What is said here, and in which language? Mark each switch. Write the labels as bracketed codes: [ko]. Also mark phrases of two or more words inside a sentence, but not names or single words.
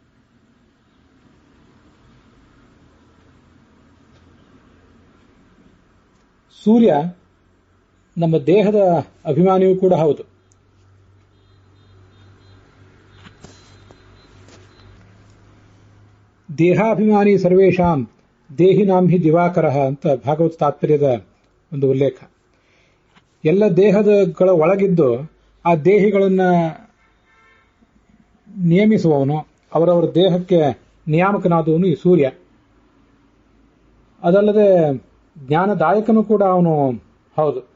[kn] ಸೂರ್ಯ ನಮ್ಮ ದೇಹದ ಅಭಿಮಾನಿಯೂ ಕೂಡ ಹೌದು. [sa] ದೇಹಾಭಿಮಾನಿ ಸರ್ವೇಷಾಂ ದೇಹಿನಾಂ ಹಿ ದಿವಾಕರ [kn] ಅಂತ ಭಾಗವತ ತಾತ್ಪರ್ಯದ ಒಂದು ಉಲ್ಲೇಖ. ಎಲ್ಲ ದೇಹಗಳ ಒಳಗಿದ್ದು ಆ ದೇಹಿಗಳನ್ನ ನಿಯಮಿಸುವವನು, ಅವರವರ ದೇಹಕ್ಕೆ ನಿಯಾಮಕನಾದವನು ಈ ಸೂರ್ಯ. ಅದಲ್ಲದೆ ಜ್ಞಾನದಾಯಕನೂ ಕೂಡ ಅವನು ಹೌದು.